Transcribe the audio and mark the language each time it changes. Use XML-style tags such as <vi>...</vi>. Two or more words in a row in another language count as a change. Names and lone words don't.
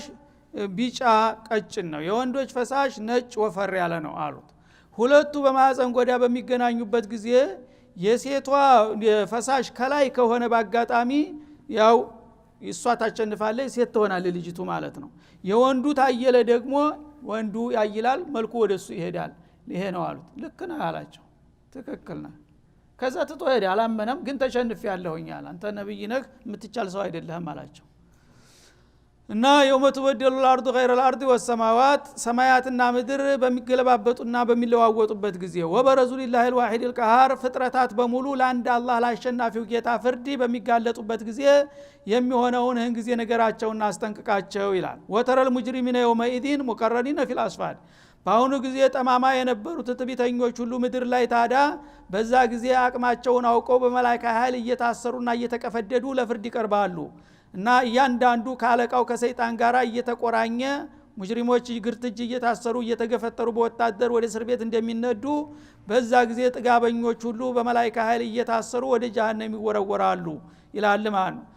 <am>ቢጫ ቀጭን ነው የወንዶች ፈሳሽ ነጭ ወፈር ያለ ነው አሉት ሁለቱ በማህፀን ጎዳ በሚገናኙበት ጊዜ የሴቷ ፈሳሽ ከላይ ከሆነ ባጋጣሚ ያው እሷ ታቸንፋለች ሴት ትሆናለች ልጅቱ ማለት ነው የወንዱ ታየለ ደግሞ ወንዱ ያይላል መልኩ ወደሱ ይሄዳል ይሄ ነው አሉት ልክ ነው አላቸው ትክክል ነው ከዛ ትቶ ሄደ አላመነም ግን ተሸንፍ ያለሁኛል አንተ ነብይ ነህ የምትቻል ሰው አይደለህም አላቸው እና</am> <ar>يوم تبدل الأرض غير الأرض والسماوات</ar> <am>ሰማያትና ምድር በሚገለባበጡና በሚለዋወጡበት ጊዜ</am> <ar>وبرزوا لله الواحد القهار</ar> <am>ፍጥረታት በሙሉ ለአንድ አላህ ለአሸናፊው ጌታ ፍርድ በሚጋለጡበት ጊዜ የሚሆነውን ህን ጊዜ ነገራቸውና አስጠንቅቃቸው ይላል</am> <ar>وترى المجرمين يومئذ مقرنين في الأصفاد</ar> <am>በአሁኑ ጊዜ ጠማማ የነበሩት ትዕቢተኞች ሁሉ ምድር ላይ ታዳ በዛ ጊዜ አቅማቸውን አውቀው በመላእክት ኃይል እየታሰሩና እየተቀፈደዱ ለፍርድ ይቀርባሉ እና እያንዳንዱ ካለቃው ከሰይጣን ጋራ እየተቆራኘ ሙጅሪሞች ይግርትጅ እየታሰሩ እየተገፈተሩ በወታደር ወደ እስር ቤት እንደሚነዱ በዛ ጊዜ ጥጋበኞች ሁሉ በመላእክት ኃይል እየታሰሩ ወደ ጀሃነም ይወረወራሉ ይላል ማን</am>